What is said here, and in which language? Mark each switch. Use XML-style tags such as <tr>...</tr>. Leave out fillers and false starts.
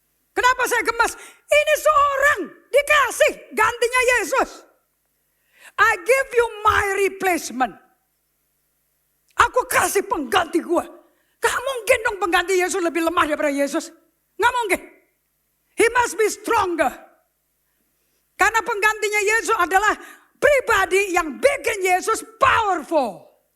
<id>Kenapa saya gemas? Ini seorang dikasih gantinya Yesus.</id> <en>I give you my replacement.</en> <id>Aku kasih pengganti gua. Gak mungkin dong pengganti Yesus lebih lemah daripada Yesus. Gak mungkin.</id> <en>He must be stronger.</en> <id>Karena penggantinya Yesus adalah pribadi yang bikin Yesus powerful.</id>